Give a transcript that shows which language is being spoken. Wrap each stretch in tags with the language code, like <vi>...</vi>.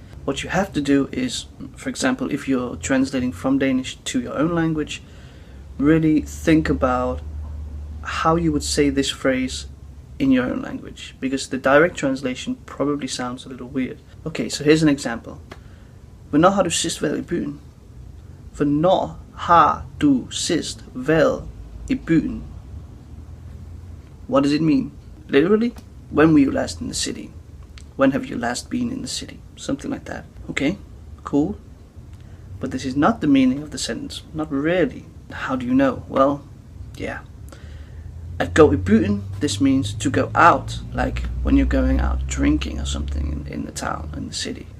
<en>What you have to do is, for example, if you're translating from Danish to your own language, really think about how you would say this phrase in your own language, because the direct translation probably sounds a little weird. Okay, so here's an example.</en> <da>Hvornår har du sidst været i byen? Hvornår har du sidst været i byen?</da> <en>What does it mean? Literally, when were you last in the city? When have you last been in the city? Something like that. Okay, cool. But this is not the meaning of the sentence. Not really. How do you know? Well, yeah.</en> <da>At gå i byen,</da> <en>this means to go out, like when you're going out drinking or something in the town, in the city.</en>